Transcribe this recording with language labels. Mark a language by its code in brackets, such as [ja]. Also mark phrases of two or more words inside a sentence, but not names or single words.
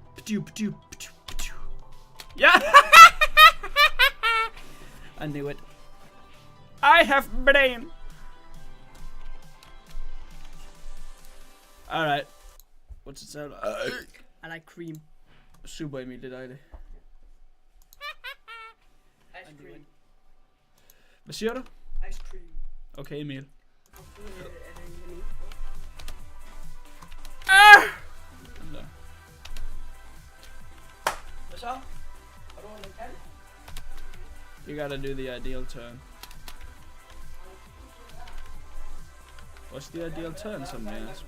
[en] Yeah! I knew it. I have brain. Alright. What's it sound like? I like cream. Super Emil, did I? Ice cream. [da] Hvad siger du? [en] Ice cream. Okay, Emil. [da] Hvad så? Har du en kald? [en] You gotta do the ideal turn. What's the ideal turn? Somebody asked.